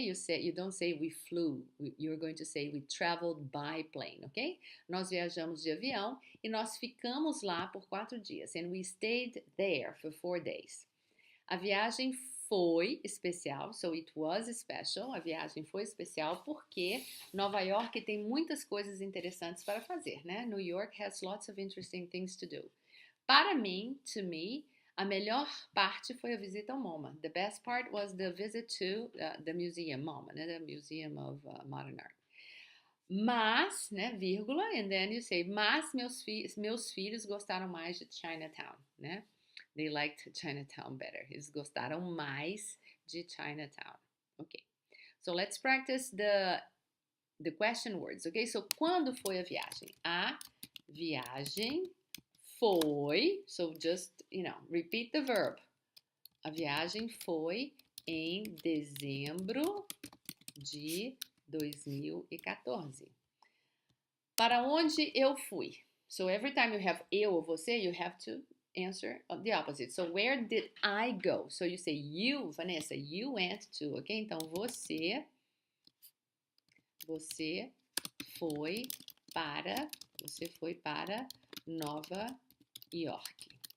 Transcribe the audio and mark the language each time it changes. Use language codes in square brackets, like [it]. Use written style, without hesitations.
[en] You don't say we flew, you're going to say we traveled by plane, okay? [pt] Nós viajamos de avião e nós ficamos lá por 4 dias. [en] And we stayed there for 4 days. [pt] A viagem foi especial, [en] so it was special. [pt] A viagem foi especial porque Nova York tem muitas coisas interessantes para fazer, né? [en] New York has lots of interesting things to do. [pt] Para mim, [en] to me, [pt] a melhor parte foi a visita ao MoMA. [en] The best part was the visit to the museum, MoMA, né? The Museum of Modern Art. [pt] Mas, né, vírgula, [en] and then you say, [pt] mas meus filhos gostaram mais de Chinatown, né? [en] They liked Chinatown better. [pt] Eles gostaram mais de Chinatown. [en] Okay. So let's practice the question words, okay? [pt] So quando foi a viagem? A viagem foi, [en] so just, repeat the verb. [pt] A viagem foi em dezembro de 2014. Para onde eu fui? [en] So every time you have [pt] eu ou você, [en] you have to answer the opposite. So where did I go? So you say you, Vanessa, you went to, ok? [pt] Então você foi para Nova York.